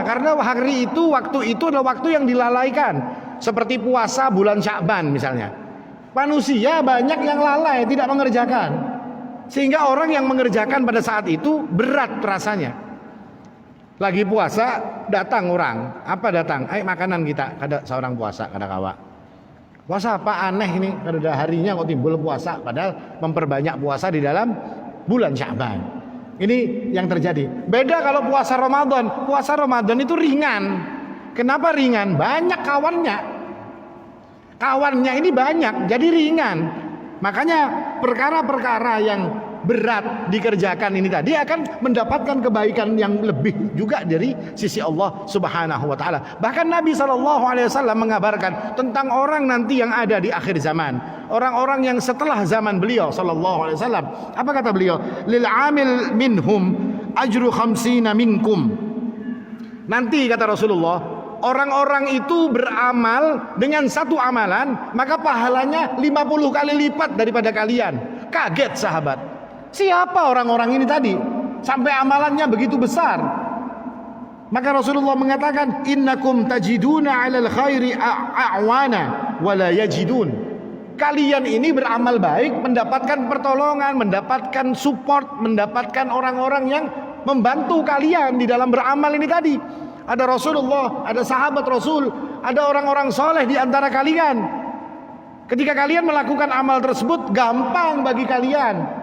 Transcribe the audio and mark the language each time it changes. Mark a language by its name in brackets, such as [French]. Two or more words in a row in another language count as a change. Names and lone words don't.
[Indonesian] Karena hari itu, waktu itu adalah waktu yang dilalaikan. Seperti puasa bulan Sya'ban misalnya. Manusia banyak yang lalai, tidak mengerjakan. Sehingga orang yang mengerjakan pada saat itu berat rasanya. Lagi puasa, datang orang. Apa datang? Ayo makanan kita. [Banjar] Kada seorang puasa, kada kawa. [Indonesian] Puasa apa aneh ini? [Banjar] Kada harinya kok timbul puasa. [Indonesian] Padahal memperbanyak puasa di dalam bulan Sya'ban. Ini yang terjadi. Beda kalau puasa Ramadan. Puasa Ramadan itu ringan. Kenapa ringan? Banyak kawannya. Kawannya ini banyak, jadi ringan. Makanya perkara-perkara yang berat dikerjakan ini tadi akan mendapatkan kebaikan yang lebih juga dari sisi Allah [Arabic] Subhanahu wa taala. [Indonesian] Bahkan Nabi SAW mengabarkan tentang orang nanti yang ada di akhir zaman. Orang-orang yang setelah zaman beliau [Arabic] sallallahu alaihi wasallam. [Indonesian] Apa kata beliau? [Arabic] Lil amil minhum ajru 50 minkum. [Indonesian] Nanti kata Rasulullah, orang-orang itu beramal dengan satu amalan, maka pahalanya 50 kali lipat daripada kalian. Kaget sahabat. Siapa orang-orang ini tadi sampai amalannya begitu besar? Maka Rasulullah mengatakan, [Arabic] innakum tajiduna 'alal khairi a'wana wa la yajidun. [Indonesian] Kalian ini beramal baik, mendapatkan pertolongan, mendapatkan support, mendapatkan orang-orang yang membantu kalian di dalam beramal ini tadi. Ada Rasulullah, ada sahabat Rasul, ada orang-orang soleh di antara kalian. Ketika kalian melakukan amal tersebut, gampang bagi kalian.